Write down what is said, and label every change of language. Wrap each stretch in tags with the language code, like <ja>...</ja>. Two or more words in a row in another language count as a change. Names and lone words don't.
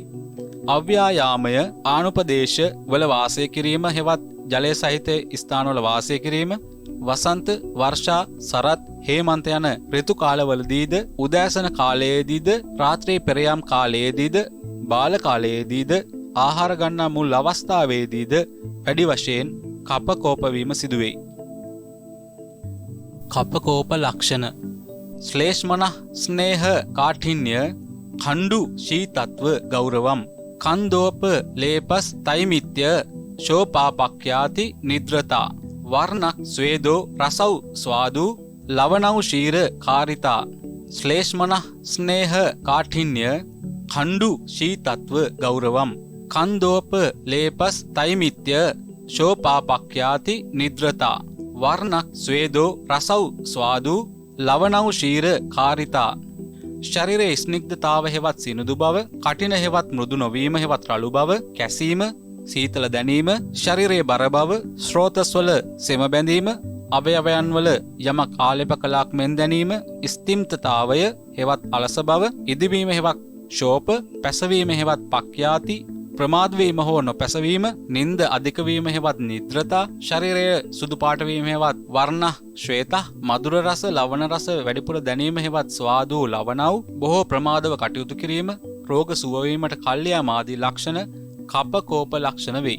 <si>අව්‍යායාමය ආනුපදේශ වල වාසය කිරීම හෙවත් ජලය සහිත ස්ථානවල වාසය කිරීම වසන්ත වර්ෂා සරත් හේමන්ත යන ඍතු කාලවලදීද උදෑසන කාලයේදීද රාත්‍රී පෙරයම් කාලයේදීද බාල කාලයේදීද ආහාර ගන්නා මුල් අවස්ථාවේදීද වැඩි වශයෙන් කප කෝප වීම සිදුවේ. කප කෝප ලක්ෂණ.</si> <sa>ශ්ලේෂ්මන ස්නේහ කාඨින්‍ය खंडु शीतत्व गौरवम कंदोप लेपस तैमित्य शोपापक्याति निद्रता वर्ण स्वेदो रसौ स्वादु लवणौ शीर कारिता श्लेष्मन स्नेह काठिन्य खंडु शीतत्व गौरवम कंदोप लेपस तैमित्य शोपापक्याति निद्रता वर्ण स्वेदो रसौ स्वादु लवणौ शीर कारिता</sa> <si>ශරීරයේ ස්නිග්ධතාව හෙවත් සිනුදු බව, කටින හෙවත් මෘදු නොවීම හෙවත් රළු බව, කැසීම, සීතල දැනීම, ශරීරයේ බර බව, ස්රෝතස්වල සෙම බැඳීම, අවයවයන්වල යමක් ආලේප කලාක් මෙන් දැනීම, ස්තිම්තතාවය හෙවත් අලස බව, ඉදිවීම හෙවත් ශෝප, පැසවීම හෙවත් පක්‍යාති, ප්‍රමාද වීම හෝ නොපැසවීම, නිନ୍ଦ අධික වීම හෙවත් නිද්‍රතා, ශරීරයේ සුදු පාට වීම හෙවත් වර්ණ ශ්වේත, මధుර රස, ලවණ රස වැඩිපුර දැනීම හෙවත් ස්වාදු ලවණව්, බොහෝ ප්‍රමාදව කටයුතු කිරීම, රෝග සුව වීමට කල්යාම ආදී ලක්ෂණ කප කෝප ලක්ෂණ වේ.</si>